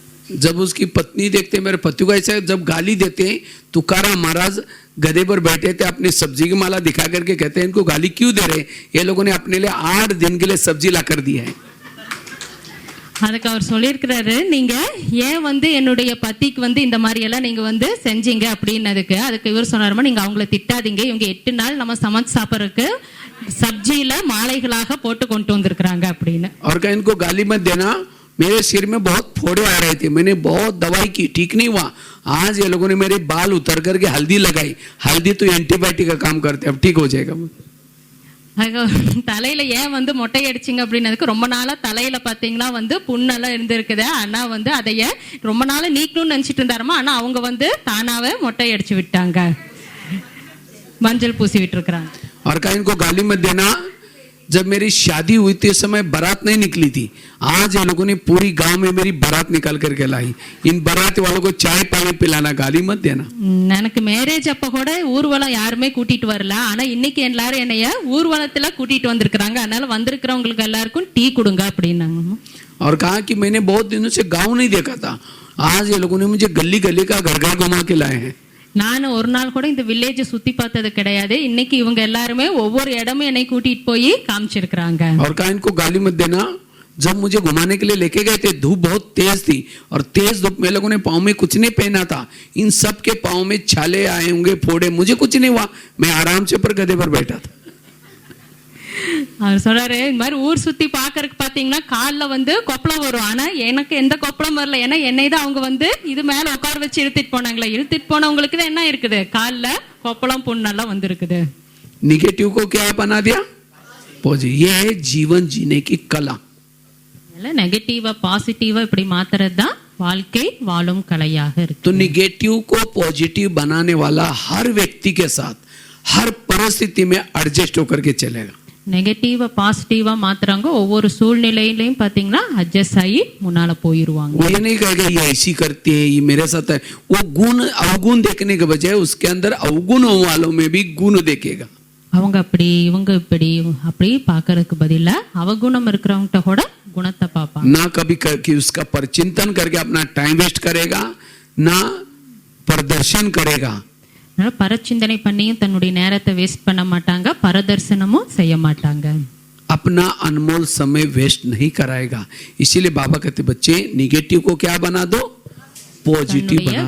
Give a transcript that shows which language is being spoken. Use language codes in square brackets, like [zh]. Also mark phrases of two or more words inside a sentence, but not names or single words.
[hi] जब उसकी पत्नी देखते मेरे पति को ऐसा जब गाली देते हैं, तुकाराम महाराज गधे पर बैठे थे, अपनी सब्जी की माला दिखा करके कहते हैं इनको गाली क्यों दे रहे? ये लोगों ने अपने लिए 8 दिन के लिए सब्जी ला कर दी है. [ta] அதுக்கு அவர் சொல்லியிருக்கிறாரு, நீங்க ஏன் வந்து என்னுடைய பத்திக்கு வந்து இந்த மாதிரி எல்லாம் நீங்க வந்து செஞ்சீங்க அப்படின்னதுக்கு அதுக்கு இவர் சொன்னாருமா, நீங்க அவங்கள திட்டாதீங்க, இவங்க 8 நாள் நம்ம சமைச்சு சாப்பிட்றதுக்கு சப்ஜியில மாலைகளாக போட்டு கொண்டு வந்திருக்கிறாங்க அப்படின்னு. [hi] और कहीं इनको गाली मत देना, मेरे सिर में बहुत फोड़े आ रहे थे, मैंने बहुत दवाई की, ठीक नहीं हुआ. आज ये लोगों ने मेरे बाल उतर करके हल्दी लगाई. हल्दी तो एंटीबायोटिक का काम करते, अब ठीक हो जाएगा. [ta] தலையில ஏன் வந்து மொட்டை அடிச்சிங்க அப்படின்னதுக்கு, ரொம்ப நாளா தலையில பாத்தீங்கன்னா வந்து புண்ணெல்லாம் இருந்திருக்குது, ஆனா வந்து அதைய ரொம்ப நாளா நீக்கணும்னு நினைச்சிட்டு இருந்தாருமா, ஆனா அவங்க வந்து தானாவே மொட்டை அடிச்சு விட்டாங்க, மஞ்சள் பூசி விட்டு இருக்கிறாங்க. [hi] और कहीं इनको गाली मत देना, जब मेरी शादी हुई थी उस समय बारात नहीं निकली थी. आज ये लोगों ने पूरी गांव में मेरी बारात निकाल करके लाई. इन बारात वालों को चाय पानी पिलाना, गाली मत देना. [ta] எனக்கு மேரேஜ் அப்ப கூட ஊர்வலம் யாருமே கூட்டிட்டு வரல, ஆனா இன்னைக்கு எல்லாரும் என்னைய ஊர்வலத்துல கூட்டிட்டு வந்திருக்கிறாங்க, அதனால வந்திருக்கிறவங்களுக்கு எல்லாருக்கும் டீ கொடுங்க அப்படின்னாங்க. [hi] और कहा कि मैंने बहुत दिनों से गांव नहीं देखा था, आज ये लोगों ने मुझे गली गली का घर घर घुमा के लाए हैं. [ta] நான் ஒரு நாள் கூட இந்த வில்லேஜ் சுத்தி பார்த்தது கிடையாது, இன்னைக்கு இவங்க எல்லாருமே ஒவ்வொரு இடமும் என்னை கூட்டிட்டு போய் காமிச்சிருக்கிறாங்க. [hi] और कहा इनको गाली मत देना, जब मुझे घुमाने के लिए लेके गए थे धूप बहुत तेज थी, और तेज धूप में लोगों ने पाँव में कुछ नहीं पहना था, इन सब के पाँव में छाले आए होंगे, फोड़े, मुझे कुछ नहीं हुआ, मैं आराम से पर गधे पर बैठा था. [ta] அவர் சொல்றாரு, இந்த மாதிரி ஊர் சுத்தி பாக்கறதுக்கு பாத்தீங்கன்னா கால்ல வந்து கொப்பளம் வரும், ஆனா எனக்கு எந்த கொப்பளம் வரல, ஏன்னா என்னை தான் அவங்க வந்து இது மேல உட்கார வச்சு இழுத்துட்டு போனாங்களே, இழுத்துட்டு போனவங்களுக்கு தான் என்ன இருக்குது, கால்ல கொப்பளம் புண்ணெல்லாம் வந்து இருக்குது. [hi] निगेटिव को क्या बना दिया? पॉजिटिव. ये है जीवन जीने की कला. [ta] நெகட்டிவா பாசிட்டிவா இப்படி மாத்துறது தான் வாழ்க்கை வாழும் கலையாக இருக்கு. [hi] तो निगेटिव को पॉजिटिव बनाने वाला हर व्यक्ति के साथ हर परिस्थिति में एडजस्ट होकर के चलेगा. [ta] நெகட்டிவா பாசிட்டிவா மாத்துறாங்க, ஒவ்வொரு சூழ்நிலையிலையும் பாத்தீங்கன்னா அட்ஜஸ்ட் ஆகி முன்னால போயிருவாங்க. [hi] वो ये नहीं कहेगा ये ऐसी करती है, ये मेरे साथ है. वो गुण अवगुण देखने के बजाय उसके अंदर अवगुण वालों में भी गुण देखेगा. [ta] அவங்க அப்படி இவங்க இப்படி அப்படி பாக்குறதுக்கு பதிலா அவகுணம் இருக்கிறவங்கிட்ட கூட குணத்தை பார்ப்பாங்க. [hi] ना कभी कि उसका परचिंतन करके अपना टाइम वेस्ट करेगा, ना प्रदर्शन करेगा. [ta] பரச்சிந்தனை பண்ணியும் தன்னுடைய நேரத்தை வேஸ்ட் பண்ண மாட்டாங்க, பரதர்சனமும் செய்ய மாட்டாங்க. [hi] अपना अनमोल समय वेस्ट नहीं कराएगा. इसीलिए बाबा कहते बच्चे निगेटिव को क्या बना दो, पॉजिटिव बना दो.